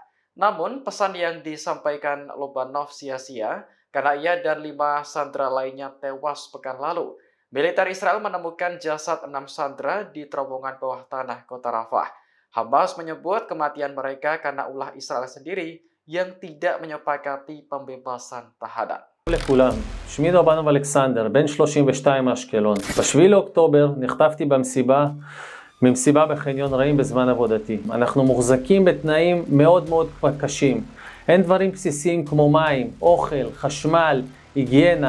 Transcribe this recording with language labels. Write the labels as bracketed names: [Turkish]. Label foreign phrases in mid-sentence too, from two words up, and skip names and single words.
[Indonesian] Namun, pesan yang disampaikan Lobanov sia-sia karena ia dan 5 sandera lainnya tewas pekan lalu. Militer Israel menemukan jasad 6 sandera di terowongan bawah tanah kota Rafah. Hamas menyebut kematian mereka karena ulah Israel sendiri yang tidak menyepakati pembebasan tahanan. [Hebrew] לכולם, שמי רבנוב אלכסנדר, בן 32 מאשקלון. ב7 לאוקטובר נחטפתי ממסיבה בחניון רעים בזמן עבודתי. אנחנו מוחזקים בתנאים מאוד מאוד קשים. אין דברים בסיסיים כמו מים, אוכל, חשמל, היגיינה.